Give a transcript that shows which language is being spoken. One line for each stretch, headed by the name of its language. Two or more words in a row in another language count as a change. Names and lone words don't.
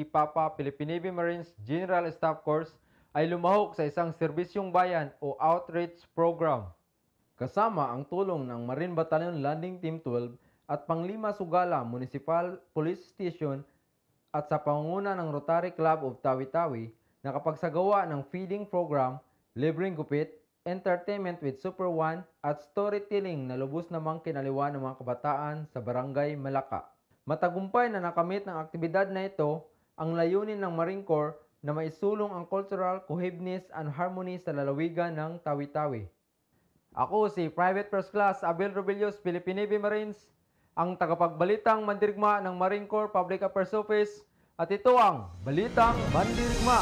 Filipino: Papa, Philippine Navy Marines General Staff Corps ay lumahok sa isang serbisyong bayan o
English: outreach program.
Filipino: Kasama ang tulong ng Marine Battalion Landing Team 12 at Panglima Sugala Municipal Police Station at sa pangunguna ng Rotary Club of Tawi-Tawi, nakapagsagawa ng
English: feeding program,
Filipino: libreng gupit,
English: entertainment with Super One
Filipino: at storytelling na lubos namang kinaliwa ng mga kabataan sa Barangay Malaka. Matagumpay na nakamit ng aktibidad na ito ang layunin ng Marine Corps na maisulong ang
English: cultural cohesiveness and harmony
Filipino: sa lalawigan ng Tawi-Tawi. Ako si Private First Class Abel Robillos, Philippine Navy Marines, ang tagapagbalitang mandirigma ng Marine Corps Public Affairs Office, at ito ang Balitang Mandirigma.